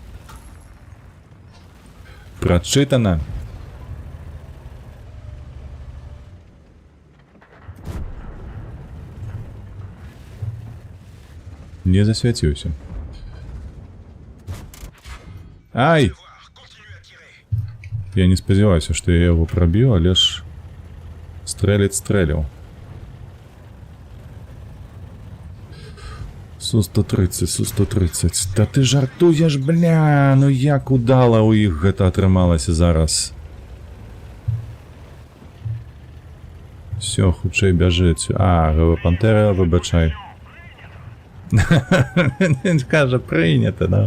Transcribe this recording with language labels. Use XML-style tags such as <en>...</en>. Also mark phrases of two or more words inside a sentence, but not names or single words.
<be>Прочитана. Не засвяціўся. Ай! Я не спадзяваюся, што я яго прабіў, але ж стрэліць стрэліў. Су-130, Су-130. Та ты жартуеш, бля, ну як удала ў іх гэта атрымалася зараз. Всё, хутчэй бяжыць. А, пантэра, выбачай. Кажа, прынята, да.</be>